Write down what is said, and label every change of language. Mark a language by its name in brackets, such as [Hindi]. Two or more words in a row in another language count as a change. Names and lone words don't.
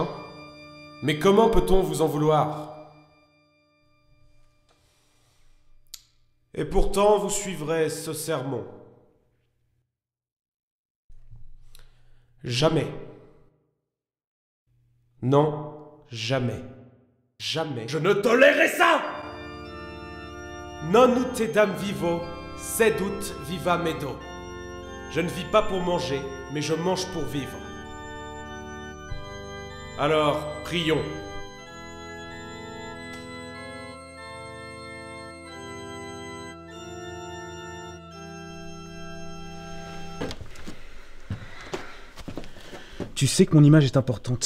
[French] Mais comment peut-on vous en vouloir? Et pourtant vous suivrez ce sermon. Jamais. Non, jamais. Jamais. Je ne tolérerai ça! [Latin] Non ut edam vivo, sed ut viva medo. [French] Je ne vis pas pour manger, mais je mange pour vivre. Alors, prions. Tu sais que mon image est importante.